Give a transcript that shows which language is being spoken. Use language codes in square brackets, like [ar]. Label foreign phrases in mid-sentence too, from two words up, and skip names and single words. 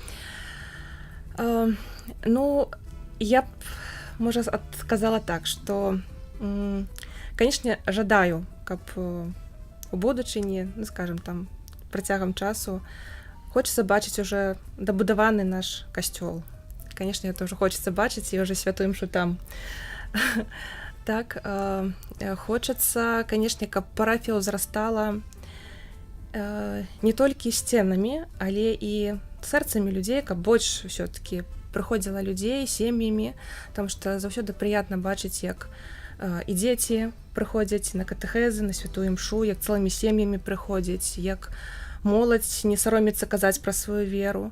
[be] Я б, можа, адказала так, што, конечно, жадаю, каб у будучыні, скажем, там, працягам часу хочацца бачыць уже дабудаваны наш касцёл. [ru] конечно, это уже хочется [be] бачыць, і уже святую імшу там. Так, хочацца, канешне, каб парафія ўзрастала не толькі сценамі, але і сэрцамі людзей, каб больш ўсё-такі прыходзіла людзей сем'ямі, потому што заўсёды прыятна бачыць, як і дзеці прыходзяць на катэхезы, на святую імшу, як цэлымі сем'ямі прыходзяць, як моладзь не саромецца казаць пра сваю веру.